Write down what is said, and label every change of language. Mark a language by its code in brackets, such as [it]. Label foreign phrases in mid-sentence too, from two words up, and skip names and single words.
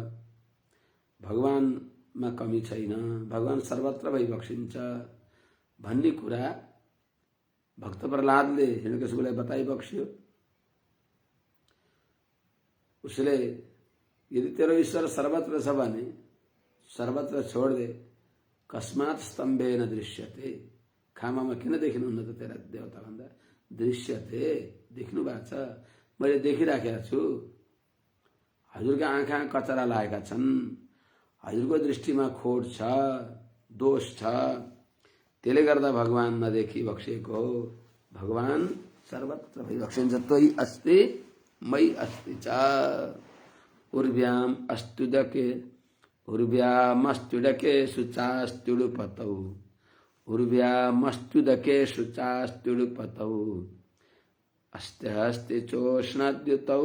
[ne] भगवानमा कमी छैन, भगवान सर्वत्र भइबक्सिन्छ भन्ने कुरा भक्त प्रहलादले हिरण्यकशिपुलाई बताइबक्स्यो। उसले यदि तेरो ईश्वर सर्वत्र छ भने सर्वत्र छोड्दे, [sa] कस्मात् स्तम्भेन दृश्यते, [ne] खामामा किन देखिनुहुन्न त तेरा देवता भन्दा, दृश्यते देख्नु भएको छ, मैले देखिराखेको छु। हजुरका आँखा कचरा लागेका छन्, हजुरको दृष्टिमा खोट छ, दोष छ, त्यसले गर्दा भगवान नदेखि बक्सिएको हो। भगवान सर्वत्र भइबक्सिन्छ। [sa] त्वयि अस्ति मयि अस्ति च। उर्व्यामस्त्युदके शुचास्त्युडुपतौ, उर्व्यामस्त्युदके शुचास्त्युडुपतौ, अस्ते हस्ते चोष्णद्युतौ,